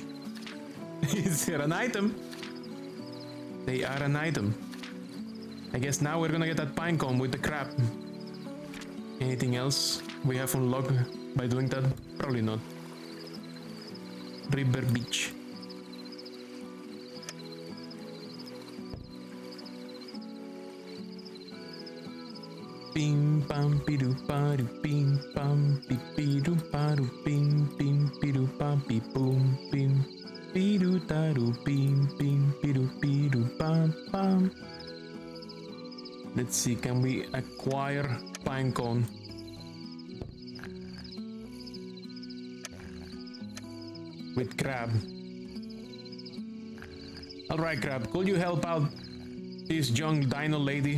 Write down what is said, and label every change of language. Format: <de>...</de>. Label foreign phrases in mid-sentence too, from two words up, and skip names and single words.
<en>Is there an item? They are an item. I guess now we're gonna get that pine cone with the crab. Anything else we have unlocked by doing that? Probably not. River Beach. Pim pam pidu paru pim pam pipidu paru pim pim pidu pam pi boom pim pidu taru pim pim pidu pam pam. Let's see, can we acquire pine cone? With crab. Alright, crab, could you help out this young dino lady?</en>